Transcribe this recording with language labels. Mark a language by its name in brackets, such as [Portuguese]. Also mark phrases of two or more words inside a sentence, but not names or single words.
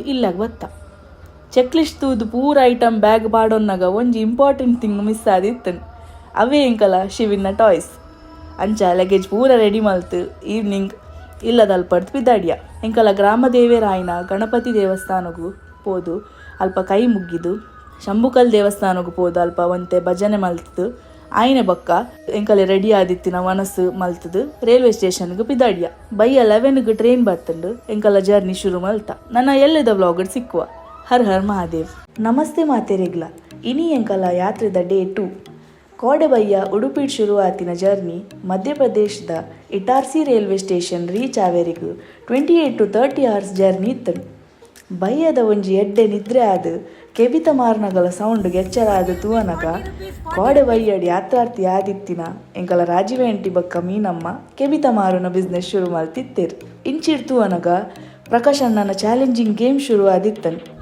[Tulu] ಇಲ್ಲಾಗ ಬತ್ತ [English] check list [Tulu] ತೂದು ಪೂರ [English] item bag [Tulu] ಪಾಡೊನ್ನಾಗ ಒಂಜಿ [English] important thing [Tulu] ಮಿಸ್ ಆದಿತ್ತನು ಅವೇ ಎಂಕಲ ಶಿವಿನ ಟಾಯ್ಸ್ ಅಂಚ ಲಗೇಜ್ ಪೂರ ರೆಡಿ ಮಲ್ತು ಈವ್ನಿಂಗ್ ಇಲ್ಲದಲ್ಪಡ್ದು ಬಿದ್ದಾಡಿಯ ಎಂಕಲ ಗ್ರಾಮ ದೇವೇರಾಯನ ಗಣಪತಿ ದೇವಸ್ಥಾನಗೂ ಪೋದು ಅಲ್ಪ ಕೈ ಮುಗ್ಗಿದು ಶಂಭುಕಲ್ ದೇವಸ್ಥಾನಗೂ ಪೋದು ಅಲ್ಪ ಒಂತೆ ಭಜನೆ ಮಲ್ತದು ಆಯ್ನೆ ಬೊಕ್ಕ ಎಂಕಲೆ ರೆಡಿ ಆದಿತ್ತಿನ ಮನಸ್ಸು ಮಲ್ತದು [English] railway stationಗೆ [Tulu] ಬಿದ್ದಾಡಿಯ ಬೈ 11ಗೆ ಟ್ರೈನ್ ಬರ್ತಂಡು ಎಂಕಲ ಜರ್ನಿ ಶುರು ಮಲ್ತ. ನನ್ನ ಎಲ್ಲದ ವ್ಲಾಗಡ್ ಸಿಕ್ಕುವ. [Hindi] हर हर महादेव. [Tulu] ನಮಸ್ತೆ ಮಾತೆರೆಗ್ಲ ಇನಿ ಎಂಕಲ ಯಾತ್ರೆದ ಡೇ 2 ಕೋಡೆಬಯ್ಯ ಉಡುಪಿಡ್ ಶುರುವಾತಿನ ಜರ್ನಿ ಮಧ್ಯಪ್ರದೇಶದ ಇಟಾರ್ಸಿ [English] railway station reach [Tulu] ಆವೆರಿಗೂ [English] 28 to 30 hours [Tulu] ಜರ್ನಿ ಇತ್ತನು. ಬಯ್ಯದ ಒಂಜಿ ಎಡ್ಡೆ ನಿದ್ರೆ ಆದ ಕೆಬಿತ ಮಾರ್ನಗಲ ಸೌಂಡ್ಗೆ ಎಚ್ಚರ ಆದ ತೂವನಗ ಕೋಡೆಬಯ್ಯಡ್ ಯಾತ್ರಾರ್ಥಿ ಆದಿತ್ತಿನ ಎಂಕಲ ರಾಜೀವೇಂಟಿ ಬಕ್ಕ ಮೀನಮ್ಮ ಕೆಬಿತ ಮಾರುನ ಬಿಸ್ನೆಸ್ ಶುರು ಮಲ್ತಿತ್ತೇರು. ಇಂಚಿಡ್ ತೂವನಗ ಪ್ರಕಾಶ್ ಅಣ್ಣನ [English] challenging game [Tulu] ಶುರು ಆದಿತ್ತನು.